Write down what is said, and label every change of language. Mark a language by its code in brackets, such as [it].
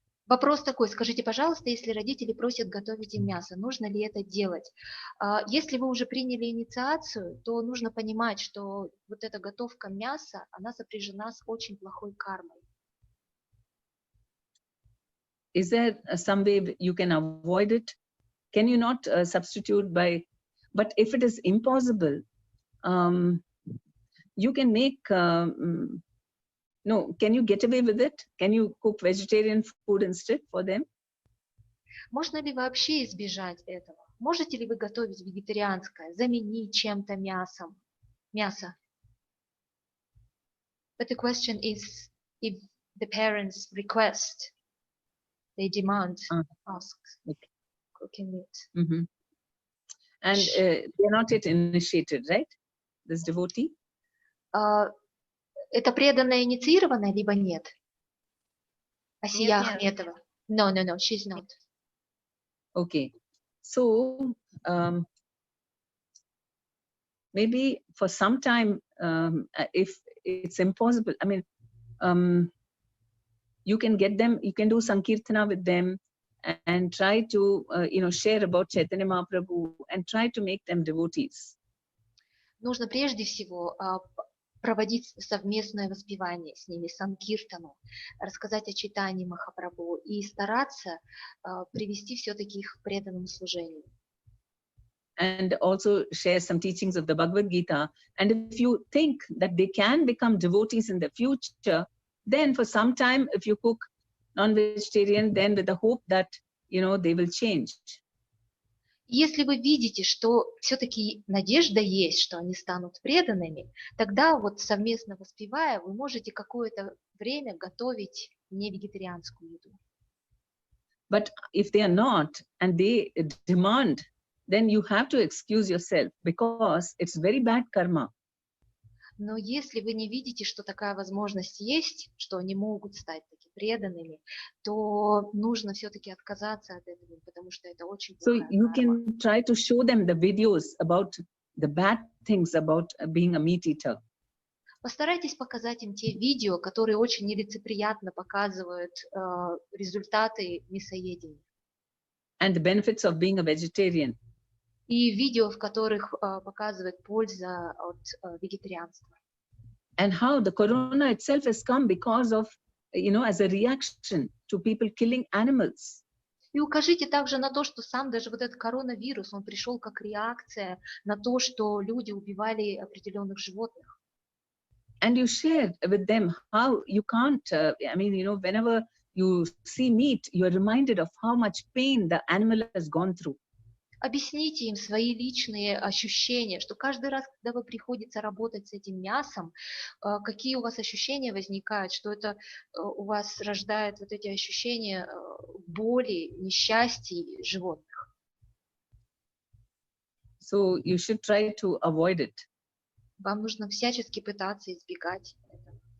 [ru] Вопрос такой, скажите, пожалуйста, если родители просят готовить им мясо, нужно ли это делать? Если вы уже приняли инициацию, то нужно понимать, что вот эта готовка мяса, она сопряжена с очень плохой кармой. [en] Is there some way you can avoid it? Can you not substitute by, but if it is impossible, you can make, no, can you get away with it? Can you cook vegetarian food instead for them? [ru] Можно ли вообще избежать этого? Можете ли вы готовить вегетарианское, заменить чем-то мясо? [en] But the question is, if the parents request, they demand, ask, cooking it. Mm-hmm. And they're not yet initiated, right? This devotee? [ru] Это преданная инициированная, либо нет? [en] Асия Ахметова. No, she's not. Okay. So maybe for some time, if it's impossible, I mean, you can get them, you can do Sankirtana with them and try to, share about Chaitanya Mahaprabhu and try to make them devotees. [ru] Нужно прежде всего проводить совместное воспевание с ними, санкиртану, рассказать о читании Махапрабху и стараться привести все-таки их к преданному служению. [en] And also share some teachings of the Bhagavad Gita. And if you think that they can become devotees in the future, then for some time, if you cook non-vegetarian, then with the hope that, they will change. [ru] Если вы видите, что все-таки надежда есть, что они станут преданными, тогда вот совместно воспевая, вы можете какое-то время готовить не вегетарианскую еду. [en] But if they are not, and they demand, then you have to excuse yourself because it's very bad karma. [ru] Но если вы не видите, что такая возможность есть, что они могут стать таки преданными, то нужно все-таки отказаться от этого, потому что это очень плохая [en] So you [ru] карма. [en] can try to show them the videos about the bad things about being a meat eater. [ru] Постарайтесь показать им те видео, которые очень нелицеприятно показывают результаты мясоедения. [en] And the benefits of being a vegetarian. [ru] И видео, в которых показывает польза от вегетарианства. [en] And how the corona itself has come because of, as a reaction to people killing animals. [ru] И укажите также на то, что сам даже вот этот коронавирус, он пришел как реакция на то, что люди убивали определенных животных. [en] And you share with them how you can't, whenever you see meat, you are reminded of how much pain the animal has gone through. [ru] Объясните им свои личные ощущения, что каждый раз, когда вы приходится работать с этим мясом, какие у вас ощущения возникают, что это у вас рождает вот эти ощущения боли, несчастья животных. [en] So you should try to avoid it. [ru] Вам нужно всячески пытаться избегать этого.